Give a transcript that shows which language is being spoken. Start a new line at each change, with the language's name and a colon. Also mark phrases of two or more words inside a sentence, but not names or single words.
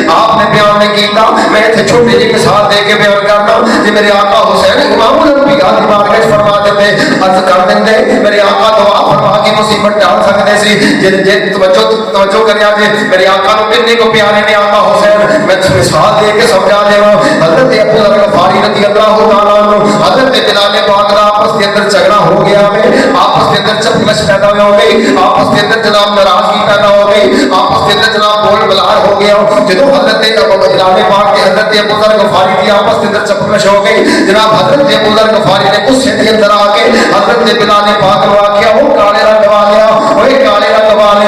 Punjabi: آپ نے بیان نہیں کیتا، میں اِتھے چھوٹی جیہی مثال دے کے بیان کردا جے میرے آقا حسین امام الانبیاء دی بارگاہ چ فرما دیندے، عرض کر دیندے میرے آقا دعا فرما کے مصیبت ٹال سکدے سی. جے توجہ کریو جے میرے آقا نوں کِنے کو پیارے نے آقا حسین، میں مثال دے کے سمجھا دیواں.
Urdu: حضرت ابو ذر غفاری رضی اللہ تعالیٰ عنہ حضرت بلال پاک دا آپس کے اندر جھگڑا ہو گیا ہے، آپس کے اندر چپقلش پیدا ہو گئی، آپس کے اندر جناب ناراضگی پیدا ہو گئی، آپس کے اندر جناب بول بلار ہو گیا.
Punjabi: جدوں حضرت بلال پاک تے حضرت ابو ذر غفاری دی آپس دے اندر چپقلش ہو گئی، جناب حضرت ابو ذر غفاری نے غصے دے اندر آ کے حضرت بلال پاک نوں آکھیا او کالے رنگ والیا، اوئے کالے رنگ والیا.